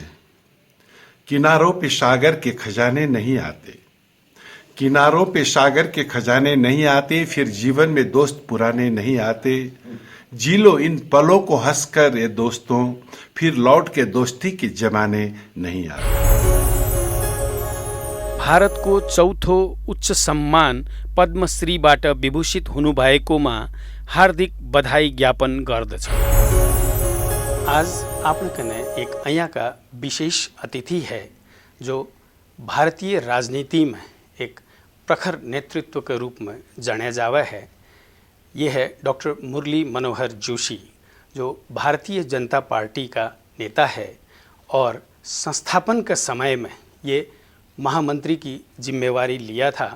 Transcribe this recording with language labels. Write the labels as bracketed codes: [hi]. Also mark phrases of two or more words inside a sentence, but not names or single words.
[hi] किनारों पे सागर के खजाने नहीं आते, किनारों पे सागर के खजाने नहीं आते, फिर जीवन में दोस्त पुराने नहीं आते। जी लो इन पलों को हंसकर ये दोस्तों, फिर लौट के दोस्ती के जमाने नहीं आते। [ne] भारतको चौथो उच्च सम्मान पद्मश्रीबाट विभूषित हुनुभएकोमा हार्दिक बधाई ज्ञापन गर्दछ। आज आफ्नो [hi] कने एक यहाँ का विशेष अतिथि है जो भारतीय राजनीति में एक प्रखर नेतृत्व के रूप में जाना जावा है। ये है डॉक्टर मुरली मनोहर जोशी जो भारतीय जनता पार्टी का नेता है और संस्थापन के समय में ये महामंत्री की जिम्मेवारी लिया था।